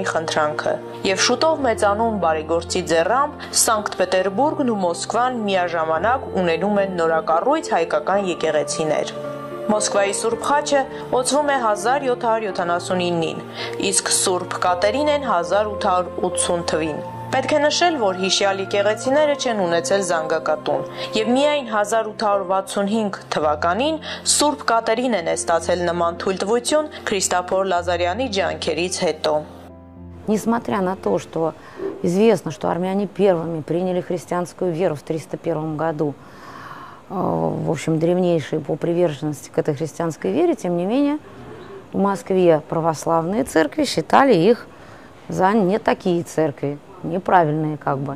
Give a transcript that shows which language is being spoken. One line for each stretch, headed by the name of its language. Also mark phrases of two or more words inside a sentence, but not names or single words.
Armenian: խնդրանքը, եւ շուտով մեծանում բարեգործի ձեռամբ Սանկտ Պետերբուրգն ու Մոսկվան միաժամանակ ունենում են նորակառույց հայկական եկեղեցիներ։ Մոսկվայի Սուրբ Խաչը օծվում է 1779-ին, իսկ Սուրբ Կատերինեն 1880 թվին։ Պետք է նշել, որ հիշյալ եկեղեցիները չեն ունեցել զանգակատուն, եւ միայն 1865 թվականին Սուրբ Կատերինեն է ստացել նման թույլտվություն Քրիստոֆոր Լազարյանի ջանքերից հետո։
Russian: Несмотря на то, что известно, что армяне первыми приняли христианскую веру в 301 году, в общем, древнейшие по приверженности к этой христианской вере, тем не менее, в Москве православные церкви считали их за не такие церкви, неправильные как бы.